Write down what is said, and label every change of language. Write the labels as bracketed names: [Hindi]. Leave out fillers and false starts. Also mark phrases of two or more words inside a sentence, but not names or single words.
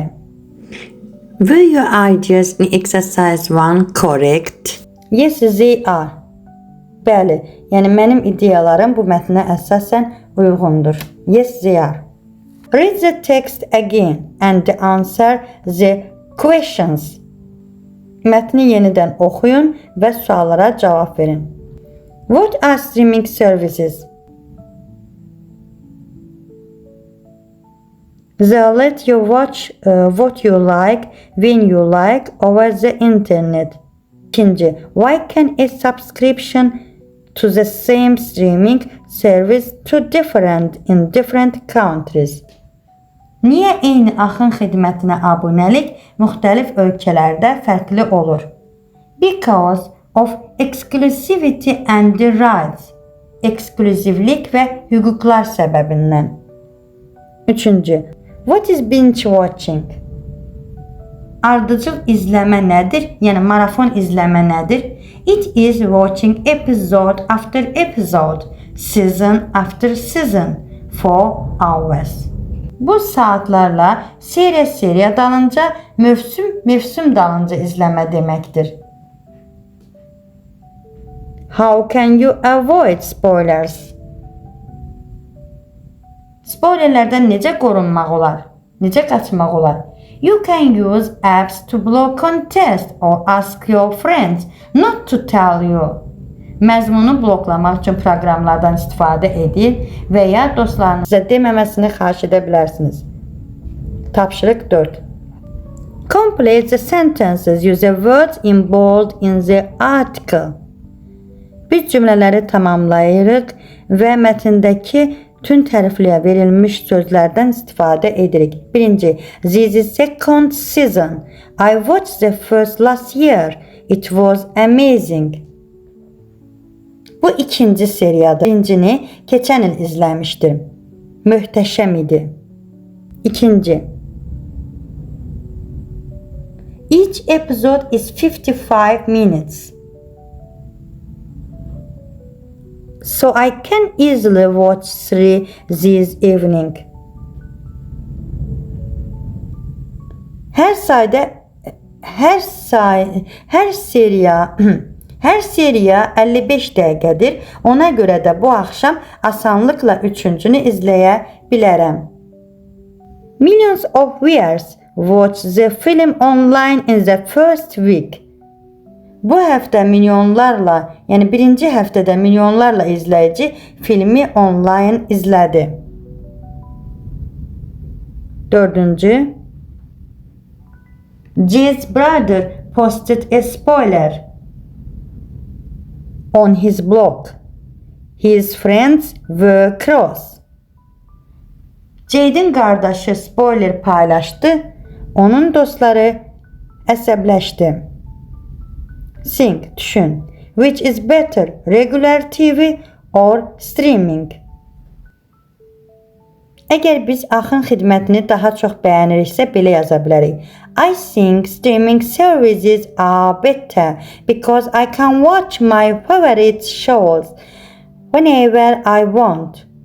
[English] Were your ideas in exercise 1 correct? Yes, they are. [Azerbaijani] Bəli, yəni mənim ideyalarım bu mətnə əsasən uyğundur. [English] Yes, they are. Read the text again and answer the questions. [Azerbaijani] Mətni yenidən oxuyun və suallara cavab verin. [English] What are streaming services? They let you watch what you like, when you like, over the internet. İkinci, why can a subscription to the same streaming service to different in different countries? [Azerbaijani] Niyə eyni axın xidmətinə abunəlik müxtəlif ölkələrdə fərqli olur? [English] Because of exclusivity and the rights. [Azerbaijani] Ekskluzivlik və hüquqlar səbəbindən. Üçüncü, [English] what is binge watching? [Azerbaijani] Ardıcıl izləmə nədir? Yəni marafon izləmə nədir? [English] It is watching episode after episode, season after season, for hours. [Azerbaijani] Bu saatlarla seriya dalınca, mövsüm dalınca izləmə deməkdir. [English] How can you avoid spoilers? [Azerbaijani] Spoilerlərdən necə qorunmaq olar? Necə qaçmaq olar? [English] You can use apps to block context or ask your friends not to tell you. [Azerbaijani] Məzmunu bloklamaq üçün proqramlardan istifadə edir və ya dostlarınıza deməməsini xahiş edə bilərsiniz. Tapşırıq 4. [English] Complete the sentences. Use the words in bold in the article. [Azerbaijani] Biz cümlələri tamamlayırıq və mətndəki tün tərifliyə verilmiş sözlərdən istifadə edirik. Birinci, [English] this is second season. I watched the first last year. It was amazing. [Azerbaijani] Bu ikinci seriyadır. Birincini keçən il izləmişdim. Möhtəşəm idi. İkinci. [English] Each episode is 55 minutes. So I can easily watch 3 this evening. [Azerbaijani] Hər seriya 55 dəqiqədir. Ona görə də bu axşam asanlıqla üçüncünü izləyə bilərəm. [English] Millions of viewers watch the film online in the first week. [Azerbaijani] Bu həftə milyonlarla, yəni birinci həftədə milyonlarla izləyici filmi online izlədi. Dördüncü. [English] Jay's brother posted a spoiler on his blog. His friends were cross. [Azerbaijani] Jade'in qardaşı spoiler paylaşdı. Onun dostları əsəbləşdi. [English] Think, düşün. Which is better, regular TV or streaming? [Azerbaijani] Əgər biz axın xidmətini daha çox bəyəniriksə belə yaza bilərik. [English] I think streaming services are better because I can watch my favorite shows whenever I want.